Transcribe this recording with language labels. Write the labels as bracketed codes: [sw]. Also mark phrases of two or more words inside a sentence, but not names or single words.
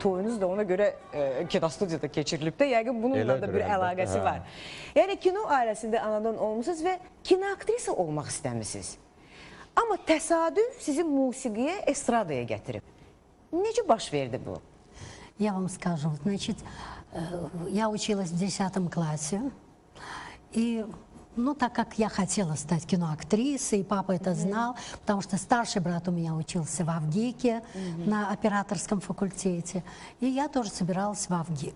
[az] Toyunuz da ona görə kinostudiyada keçirilib də. Yəqin bununla da bir əlaqəsi var. Yəni kino ailəsində anadan olmuşsunuz və kinoaktrisa olmaq istəmişsiniz. Amma təsadüf sizi musiqiyə, estradaya gətirib. Necə baş verdi bu? [ru] Я вам скажу. Значит, я училась в 10 классе. И, ну, так как я хотела стать киноактрисой, и папа это знал, потому что старший брат у меня учился в Авгике на операторском факультете, и я тоже собиралась в Авгик.